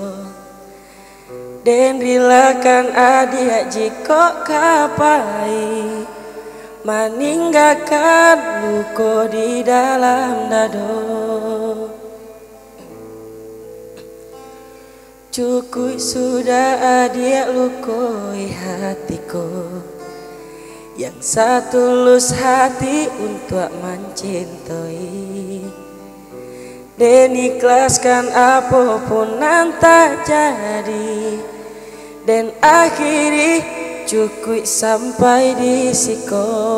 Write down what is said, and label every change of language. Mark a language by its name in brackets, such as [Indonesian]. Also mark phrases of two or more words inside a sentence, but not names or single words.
[Minangkabau] Den rilakan adia jiko kapai, meninggalkan luka di dalam dado. Cukup sudah adia lukoi hatiku, [Indonesian] yang setulus hati untuk mencintai. Dan ikhlaskan apapun yang tak jadi, dan akhiri cukup sampai di siko.